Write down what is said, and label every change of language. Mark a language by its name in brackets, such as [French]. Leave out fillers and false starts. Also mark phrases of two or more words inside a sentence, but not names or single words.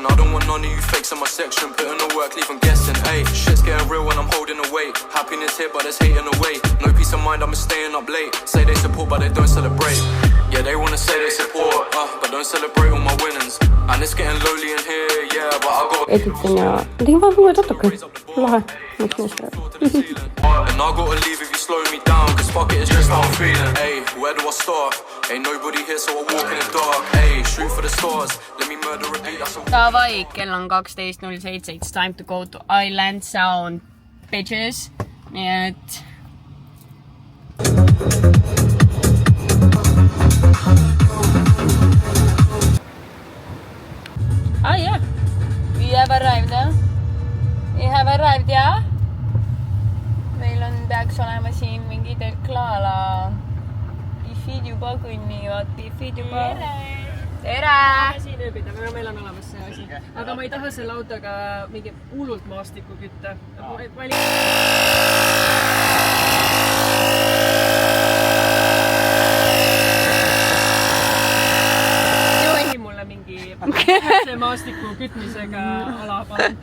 [English] I don't want none of you fakes in my section. Putting the work, leave them guessing. Ayy, shit's getting real when I'm holding the weight. Happiness here, but there's hating away. No peace of mind, I'm staying up late. Say they support, but they don't celebrate. Yeah, they wanna say they support, but don't celebrate all my winnings. And it's getting lonely in here, yeah, but I got [Estonian] Editan ja tegin vahepeal uue tatuka. Lahe. Miks mees peab? [English] and I gotta leave if you slow me down, cause fuck it, it's just how I'm feeling. Ayy, where do I start? Ain't nobody here, so I walk in the dark. Ayy, shoot for the stars, let me murder a beat, that's a... [Estonian] Davai, kell on 12:07, [English] it's time to go to Island Sound, bitches. [Estonian] Nii et... [English] Ah yeah, we have arrived, yeah? We have arrived, yeah? [Estonian] Meil on, peaks olema siin mingi Deklala. Bifid juba kõnnivad, bifid juba... Tere! Siin ööbida, aga meil on olemas see asi. Aga ma ei taha selle autoga mingi hullult maastikku kütta. Johi mulle mingi see maastiku kütmisega ala palun.